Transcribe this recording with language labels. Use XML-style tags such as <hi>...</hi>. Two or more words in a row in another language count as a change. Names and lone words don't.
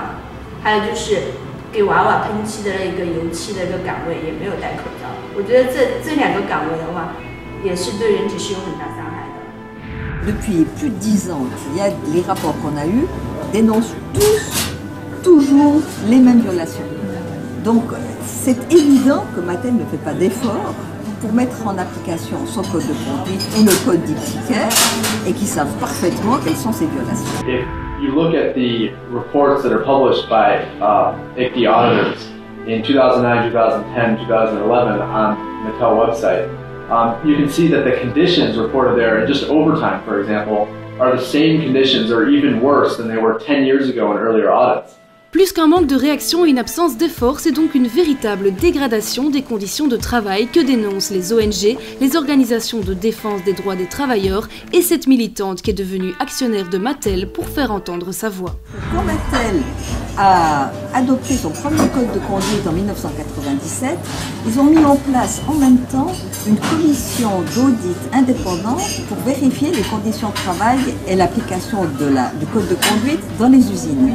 <zh>还有就是给娃娃喷漆的那个油漆的一个岗位也没有戴口罩。我觉得这2个岗位的话，也是对人体是有很大伤害的。</zh> <fr>Depuis plus de 10 ans, les rapports qu'on a eus dénoncent toujours les mêmes violations. Donc c'est évident que Mattel ne fait pas d'efforts pour mettre en application son code de conduite ou le code d'Iptiker et qui savent parfaitement quelles sont ces violations.</fr> <en>If you look at the reports that are published by ICTY auditors in 2009, 2010, 2011 on Mattel website, you can see that the conditions reported there, and just overtime, for example, are the same conditions or even worse than they were 10 years ago in earlier audits.</en> <fr>Plus qu'un manque de réaction et une absence d'effort, c'est donc une véritable dégradation des conditions de travail que dénoncent les ONG, les organisations de défense des droits des travailleurs et cette militante qui est devenue actionnaire de Mattel pour faire entendre sa voix. Quand Mattel a adopté son premier code de conduite en 1997, ils ont mis en place en même temps une commission d'audit indépendante pour vérifier les conditions de travail et l'application du code de conduite dans les usines.</fr>